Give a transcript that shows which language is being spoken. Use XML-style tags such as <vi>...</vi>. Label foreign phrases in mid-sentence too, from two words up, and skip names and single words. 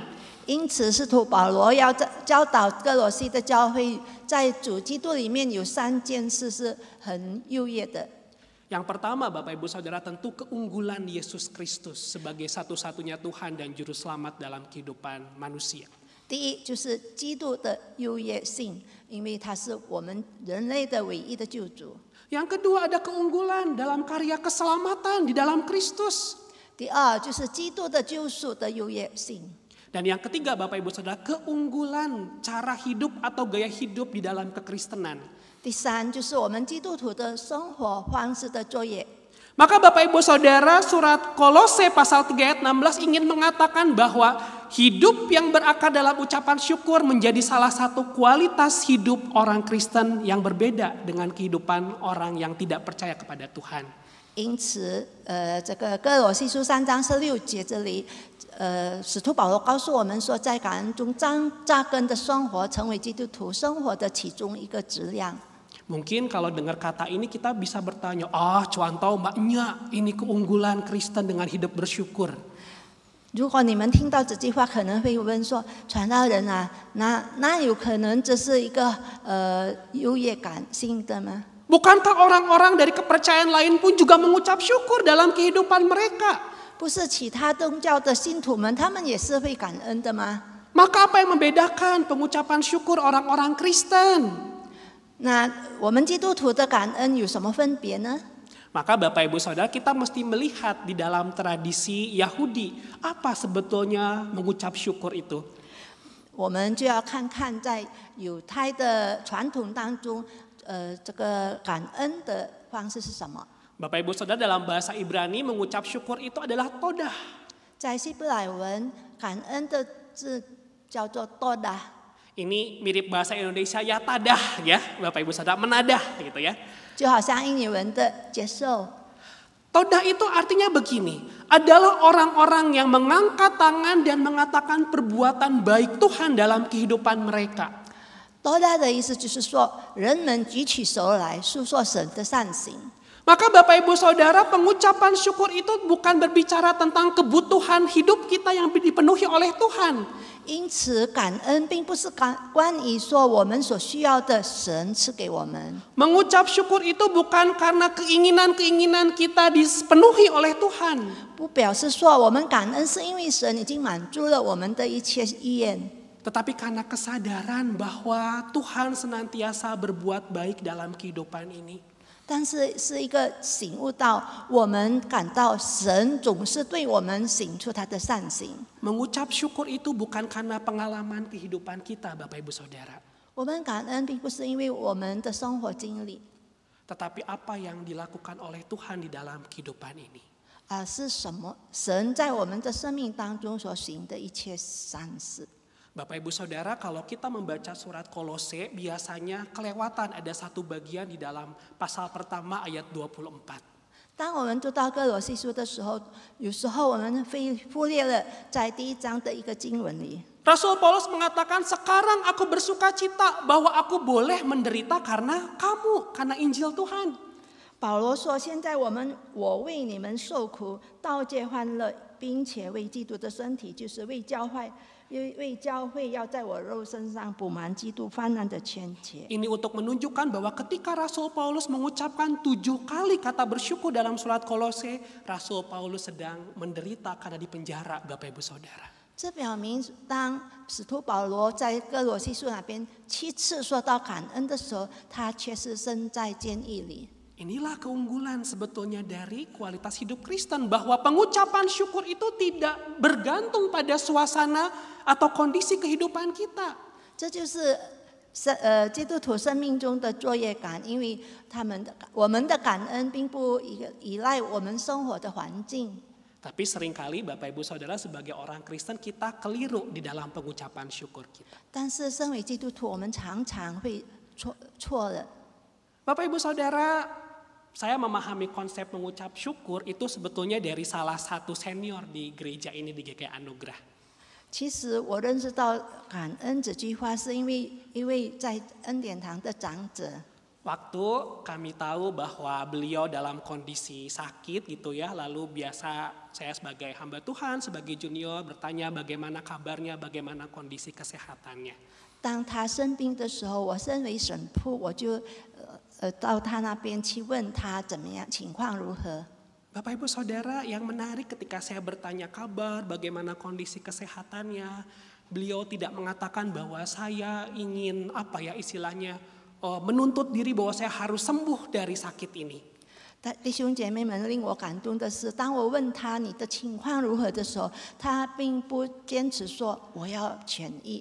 <zh>因此，使徒保罗要教导哥罗西的教会，在主基督里面有3件事是很优越的。</zh> <id>Yang pertama Bapak Ibu Saudara tentu keunggulan Yesus Kristus sebagai satu-satunya Tuhan dan Juru Selamat dalam kehidupan manusia.</id> <zh>第一就是基督的优越性，因为他是我们人类的唯一的救主。</zh> <id>Yang kedua ada keunggulan dalam karya keselamatan di dalam Kristus.</id> <zh>第二就是基督的救赎的优越性。</zh> <id>Dan yang ketiga Bapak Ibu Saudara keunggulan cara hidup atau gaya hidup di dalam kekristenan.</id> <zh>第三就是我们基督徒的生活方式的作业。</zh> <id>Maka Bapak Ibu Saudara surat Kolose pasal 3 ayat 16 ingin mengatakan bahwa hidup yang berakar dalam ucapan syukur menjadi salah satu kualitas hidup orang Kristen yang berbeda dengan kehidupan orang yang tidak percaya kepada Tuhan.</id> <zh>因此，这个哥罗西书3章16节这里，使徒保罗告诉我们说，在感恩中扎根的生活，成为基督徒生活的其中一个质量。</zh> <id>Mungkin kalau dengar kata ini kita bisa bertanya, cuantau maknya ini keunggulan Kristen dengan hidup bersyukur.</id> <zh>如果你们听到这句话，可能会问说：“传道人啊，那有可能这是一个优越感性的吗？”</zh> <id>Bukankah orang-orang dari kepercayaan lain pun juga mengucap syukur dalam kehidupan mereka?</id> <zh>不是其他宗教的信徒们，他们也是会感恩的吗？</zh> <id>Maka apa yang membedakan pengucapan syukur orang-orang Kristen?</id> <zh>那我们基督徒的感恩有什么分别呢？</zh> <id>Maka Bapak Ibu Saudara kita mesti melihat di dalam tradisi Yahudi apa sebetulnya mengucap syukur itu.</id> <zh>我们就要看看在犹太的传统当中，这个感恩的方式是什么？</zh> <id>Bapak Ibu Saudara dalam bahasa Ibrani mengucap syukur itu adalah todah.</id> <zh>在希伯来文，感恩的字叫做 todah。</zh> <id>Ini mirip bahasa Indonesia ya tadah ya Bapak Ibu Saudara, menadah gitu ya.</id> <zh>就好像英语文的接受。</zh> <id>Todah itu artinya begini, adalah orang-orang yang mengangkat tangan dan mengatakan perbuatan baik Tuhan dalam kehidupan mereka.</id> <zh>todah 的意思就是说，人们举起手来诉说神的善行。</zh> <id>Maka Bapak Ibu Saudara, pengucapan syukur itu bukan berbicara tentang kebutuhan hidup kita yang dipenuhi oleh Tuhan.</id> <zh>因此，感恩并不是关于说我们所需要的神赐给我们。</zh> <id>Mengucap syukur itu bukan karena keinginan-keinginan kita dipenuhi oleh Tuhan.</id> <zh>不表示说我们感恩是因为神已经满足了我们的一切意愿，</zh> <id>Tetapi karena kesadaran bahwa Tuhan senantiasa berbuat baik dalam kehidupan ini.</id> <zh>但是是一个醒悟到，我们感到神总是对我们显出他的善行。</zh> <id>Mengucap syukur itu bukan karena pengalaman kehidupan kita, Bapak Ibu Saudara.</id> <zh>我们感恩并不是因为我们的生活经历，</zh> <id>Tetapi apa yang dilakukan oleh Tuhan di dalam kehidupan ini.</id> <zh>而是什么神在我们的生命当中所行的一切善事。</zh> <id>Bapak Ibu Saudara, kalau kita membaca surat Kolose, biasanya kelewatan ada satu bagian di dalam pasal pertama ayat 24.</id> <zh>当我们读到哥罗西书的时候，有时候我们忽略了在第1章的一个经文里。</zh> <id>Rasul Paulus mengatakan, sekarang aku bersuka cita bahwa aku boleh menderita karena kamu, karena Injil Tuhan.</id> <zh>保罗说：“现在我为你们受苦，倒借欢乐，并且为基督的身体，就是为教会要在我肉身上补满基督患难的欠缺。”</zh> <id>Ini untuk menunjukkan bahwa ketika Rasul Paulus mengucapkan 7 kali kata bersyukur dalam surat Kolose, Rasul Paulus sedang menderita karena dipenjara, Bapak Ibu Saudara.</id> <zh>这表明，当使徒保罗在哥罗西书那边7次说到感恩的时候，他却是身在监狱里。</zh> <id>Inilah keunggulan sebetulnya dari kualitas hidup Kristen, bahwa pengucapan syukur itu tidak bergantung pada suasana atau kondisi kehidupan kita.</id> <zh>这就是基督徒生命中的作业感，因为我们的感恩并不依赖我们生活的环境。</zh> <id>Tapi seringkali Bapak Ibu Saudara sebagai orang Kristen kita keliru di dalam pengucapan syukur kita.</id> <zh>但是身为基督徒，我们常常会错了。</zh> <id>Bapak Ibu Saudara, saya memahami konsep mengucap syukur itu sebetulnya dari salah satu senior di gereja ini di GKI Anugerah.</id> <zh>其实我认识到感恩这句话，是因为在恩典堂的长者。</zh> <id>Waktu kami tahu bahwa beliau dalam kondisi sakit gitu ya, lalu biasa saya sebagai hamba Tuhan, sebagai junior bertanya bagaimana kabarnya, bagaimana kondisi kesehatannya.</id> <zh>当他生病的时候，我身为神父，我就到他那边去问他怎么样，情况如何。</zh> <id>Bapak Ibu Saudara, yang menarik ketika saya bertanya kabar bagaimana kondisi kesehatannya, beliau tidak mengatakan bahwa saya ingin istilahnya menuntut diri bahwa saya harus sembuh dari sakit ini.</id> <zh>弟兄姐妹们，令我感动的是，当我问他你的情况如何的时候，他并不坚持说我要痊愈。</zh>